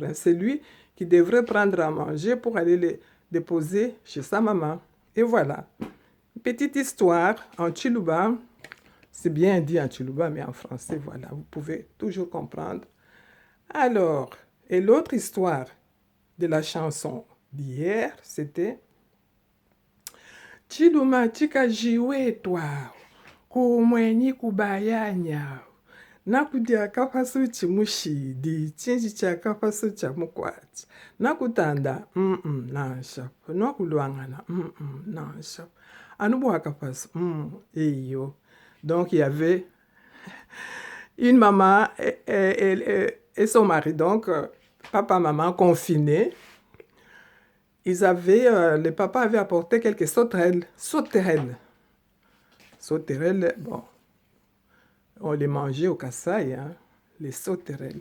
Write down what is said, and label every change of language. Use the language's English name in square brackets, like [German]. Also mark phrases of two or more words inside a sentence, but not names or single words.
[French] C'est lui qui devrait prendre à manger pour aller le déposer chez sa maman. Et voilà. Petite histoire en Chiluba. C'est bien dit en Chiluba, mais en français, voilà. Vous pouvez toujours comprendre. Alors, et l'autre histoire de la chanson d'hier, c'était [Luba-Lulua] Chiluma chikajiwetwa kumwenyi kubayanya nakudia kapasu chimushidi chinji cha kapasu cha mukwati nakutanda nansha nakulwangana nansha anubuha kapasu eyo. [French] Donc il y avait une maman et son mari, donc papa maman confinés. Le papa avait apporté quelques sauterelles. Sauterelles, bon, on les mangeait au Kasaï, hein, les sauterelles.